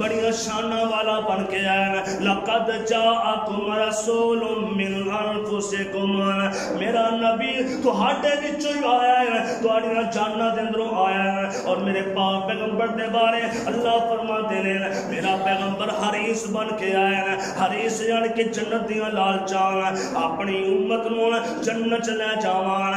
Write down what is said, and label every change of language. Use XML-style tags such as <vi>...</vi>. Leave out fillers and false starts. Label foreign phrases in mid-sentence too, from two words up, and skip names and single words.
<pa>شاناں والا بن کے آیا.</pa> <ar>لقد جاءكم رسول من أنفسكم,</ar> <pa>میرا نبی تہاڈے وچوں ای آیا اے، تہاڈیاں جاناں دے اندروں آیا اے. اور میرے پاک پیغمبر دے بارے اللہ فرماندے نیں میرا پیغمبر حریص بن کے آیا اے. حریص یعنی کہ جنت دیاں لالچاں، اپنی امت نوں جنت چ لے جاواں.</pa>